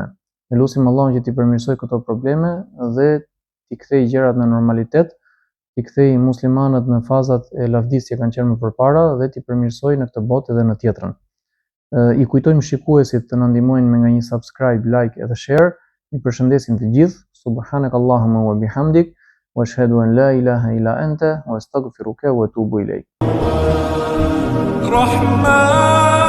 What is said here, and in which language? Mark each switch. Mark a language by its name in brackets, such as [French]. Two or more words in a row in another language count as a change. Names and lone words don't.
[Albanian] Ne lutim Allahun që t'i përmirësojë këto probleme dhe t'i kthejë gjërat në normalitet, t'i kthejë muslimanët në fazat e lavdisë që kanë qenë më përpara dhe t'i përmirësojë në këtë botë edhe në tjetrën. I kujtojmë shikuesit të na ndihmojnë me nga një [English] subscribe, like [Albanian] edhe share. Ju përshëndesim të gjithë. [Arabic] سبحانك اللهم وبحمدك وأشهد أن لا إله إلا أنت وأستغفرك وأتوب إليك. رحمن